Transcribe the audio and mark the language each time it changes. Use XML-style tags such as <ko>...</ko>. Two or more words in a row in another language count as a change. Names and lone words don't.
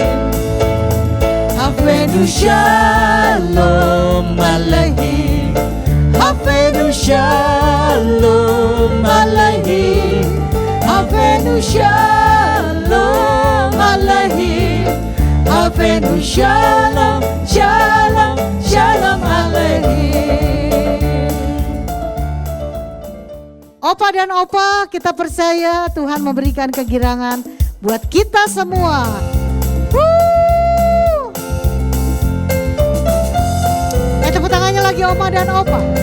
<he>הבאנו שלום עליכם. הבאנו שלום עליכם. הבאנו שלום עליכם. הבאנו שלום, שלום, שלום עליכם.</he> <id>Opa dan Opa, kita percaya Tuhan memberikan kegirangan buat kita semua. Wuh. Tepuk tangannya lagi Oma dan Opa.</id>